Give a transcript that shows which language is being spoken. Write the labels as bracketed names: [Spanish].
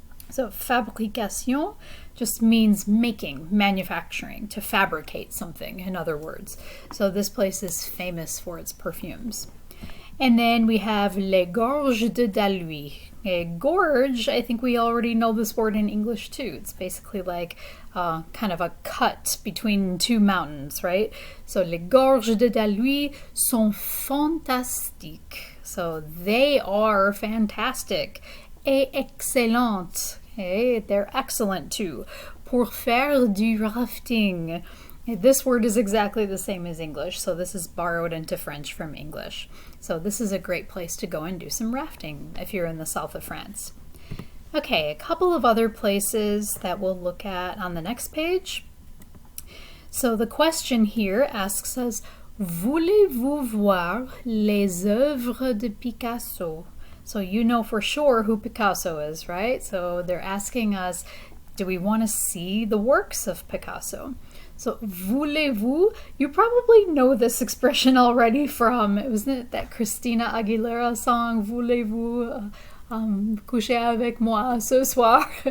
[English] So fabrication just means making, manufacturing, to fabricate something, in other words. So this place is famous for its perfumes. And then we have Les Gorges de Dalhuy. A gorge, I think we already know this word in English too. It's basically like kind of a cut between two mountains, right? [French] So Les Gorges de Dalhuy sont fantastiques. [English] So they are fantastic. [French] Et excellentes. [English] Okay? They're excellent too. [French] Pour faire du rafting. [English] This word is exactly the same as English, so this is borrowed into French from English. So this is a great place to go and do some rafting if you're in the south of France. Okay, a couple of other places that we'll look at on the next page. So the question here asks us, [French] voulez-vous voir les œuvres de Picasso? [English] So you know for sure who Picasso is, right? So they're asking us, do we want to see the works of Picasso? So, [French] voulez-vous, [English] you probably know this expression already from, wasn't it that Christina Aguilera song, [French] voulez-vous coucher avec moi ce soir?